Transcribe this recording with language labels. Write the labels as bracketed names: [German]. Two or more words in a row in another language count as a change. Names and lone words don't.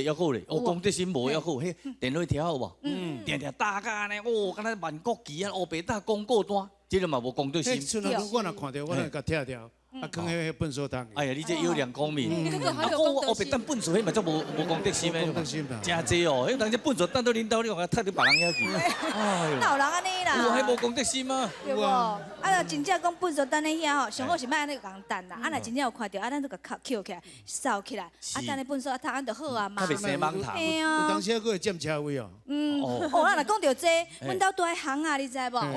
[Min Nan Chinese] 要有咧，公德心无要好，迄电话条好无？定打架呢，敢若万国旗啊，黑白打广告单，这个嘛无公德心。我若看到，我就甲跳跳。啊，放喺粪扫桶。哎呀，你这优良公民。啊，讲我黑白当粪扫，迄嘛足无公德心的。公德心啦。真济哦，迄人家粪扫当到领导，你讲踢到别人遐去。哎呦，哪有人安尼啦？有啊，迄无公德心啊。对无？啊，若真正讲粪扫等咧遐吼，上好是莫安尼共等啦。啊，若真正有看到，啊，咱就甲捡起来，扫起来，啊，等咧粪扫桶就好啊嘛。袂生网头。有当时佫会占车位哦。咱若讲到这，阮兜住喺巷啊，你知无？啊，